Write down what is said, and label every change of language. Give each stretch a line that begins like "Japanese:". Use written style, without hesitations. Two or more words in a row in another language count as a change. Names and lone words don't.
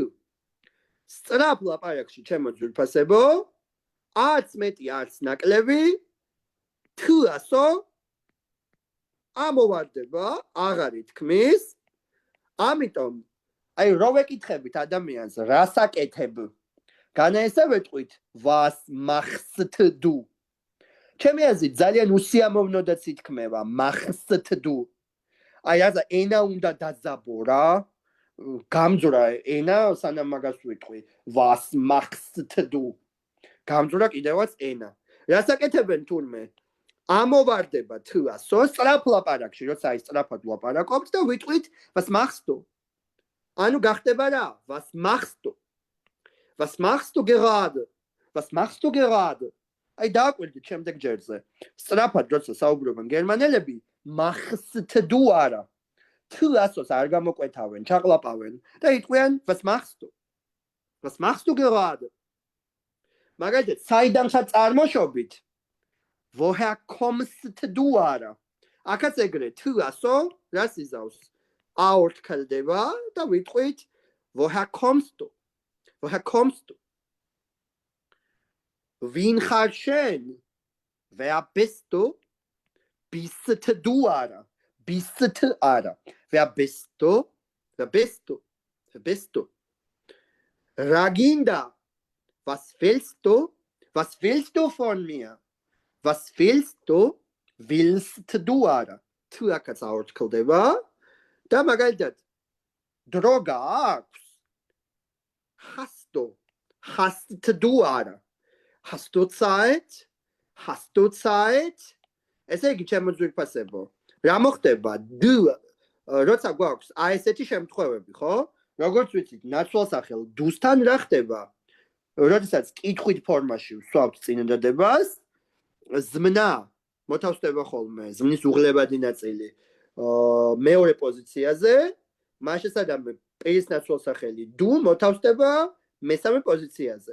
Georgian: სწრაფ ლაპარაკში ჩემო ძვირფასებო, არც მეტი, არც ნაკლები, თუ ასო ამოვარდება, აღარ ითქმის, ამიტომ აი რო ვეკითხებით ადამიანს, რას აკეთებ? განაესა ვეტყვით,
German: was machst du?
Georgian: ჩემი აზრით ძალიან უსიამოვნოდაც ითქმება,
German: machst du.
Georgian: აი აზა ენა უნდა დაძაბო რა. გამძვრა ენა, სანამ მაგას ვიტყვი,
German: was machst du?
Georgian: გამძვრა კიდევაც ენა. რას აკეთებენ თურმე? ამოვარდება თუ ასო, სწრაფ ლაპარაკში, როცა აი სწრაფად ლაპარაკობთ და ვიტყვით,
German: was machst du?
Georgian: ანუ გახდება რა?
German: Was machst du? Was machst du gerade? Was machst du gerade?
Georgian: აი დააკვირდით შემდეგ ჯერზე. სწრაფად როცა საუბრობენ გერმანელები,
German: machst du არა.
Georgian: T-ასოს არ გამოკვეთავენ, ჩაყლაპავენ და იტყვიან
German: was machst du? Was machst du gerade?
Georgian: მაგალითად, საიდანხა წარმოშობით
German: woher kommst du
Georgian: არა? აქაც ეგრე T-ასო რას იზავს? აორთქლდება და ვიტყვით
German: woher kommst du? Woher kommst du? Wien
Georgian: ხარ შენ?
German: Wer bist du? Bist du არა? Bist არა. Wer bist du? Wer bist du? Wer bist du? Raginda, was willst du? Was willst du von mir? Was willst du? Willst du
Georgian: არა? Tu akats აორთქლდება და მაგალითად დრო გაქვს?
German: Hast du? Hast du არა? Hast du Zeit? Hast du Zeit?
Georgian: ესე იგი ჩემო ძვირფასებო. რა მოხდება? როცა გვაქვს აი ესეთი შემთხვევები, ხო? როგორც ვიცით, ნაცვალსახელ დუსთან რა ხდება? როდესაც კითხვით ფორმაში ვსვავთ წინადადებას, ზმნა მოთავსდება ხოლმე, ზმნის უღლებადი ნაწილი მეორე პოზიციაზე, მას შესაძლოა პირის ნაცვალსახელი დუ მოთავსდება მესამე პოზიციაზე.